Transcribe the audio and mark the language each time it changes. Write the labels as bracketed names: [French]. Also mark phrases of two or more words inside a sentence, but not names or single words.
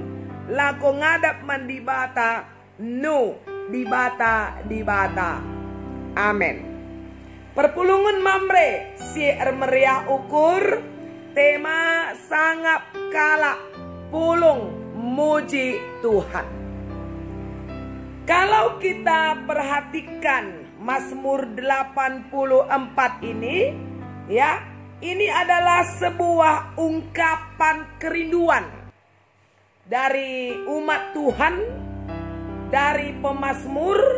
[Batak Karo] Lako ngadap man di bata nu di bata. Amin. Perpulungan mamre si ermeriah ukur. Tema sangap kalak pulung muji Tuhan. [Indonesian] Kalau kita perhatikan Mazmur 84 ini, ya, ini adalah sebuah ungkapan kerinduan dari umat Tuhan, dari pemazmur.